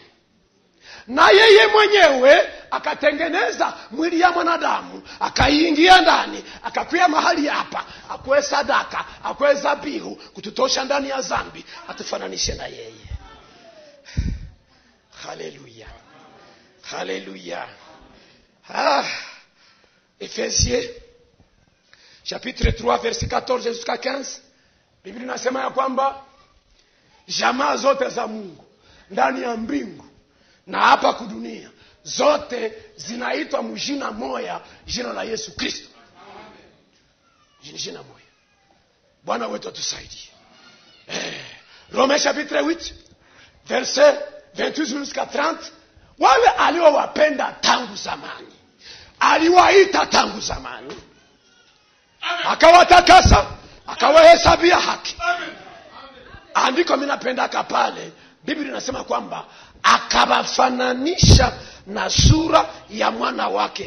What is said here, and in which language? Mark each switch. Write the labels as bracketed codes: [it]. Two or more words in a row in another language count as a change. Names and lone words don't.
[sw] Na yeye mwenyewe akatengeneza mwili ya mwanadamu akaingia ndani akakuya mahali hapa akwe sadaka akwe zabihu kututosha ndani ya dhambi atufananishe na yeye. Haleluya. Haleluya. [fr] Efesiens chapitre 3 verset 14 jusqu'à 15 [sw] Biblia inasema ya kwamba jamaa zote za Mungu ndani ya mbingu na hapa kudunia zote zinaitwa mjina moja, jina la Yesu Kristo. Jina moja. Bwana wetu atusaidie. [fr] Romains chapitre 8 verset 28 jusqu'à 30. [sw] Wale aliowapenda tangu zamani, aliwaita tangu zamani, akawatakasa, akawahesabia haki. Andiko mimi napenda kapale, Biblia inasema kwamba akawafananisha na sura ya mwana wake.